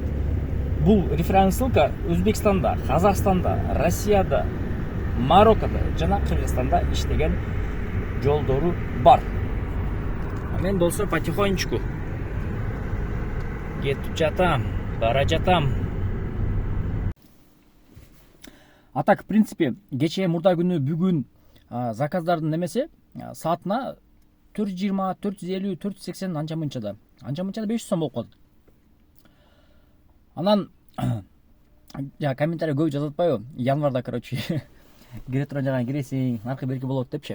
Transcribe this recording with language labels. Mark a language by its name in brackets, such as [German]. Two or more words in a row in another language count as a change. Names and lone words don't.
[Kyrgyz] Бул реферальный ссылка Өзбекстанда, Казакстанда, Россияда, Мароккода жана Кыргызстанда иштеген жолдору бар. Мен болсо потихонечку кетип жатам, бара жатам. [Russian] А так, в принципе, [Kyrgyz] кечээ мурда күнү бүгүн заказдардын немеси саатына 420, 450, 480 анча мынчада 500 сом болуп калды. Анан комментарий көп жазып атпайбы? Январда, короче, кире турган жаган киресиң, наркы берки болот депчи.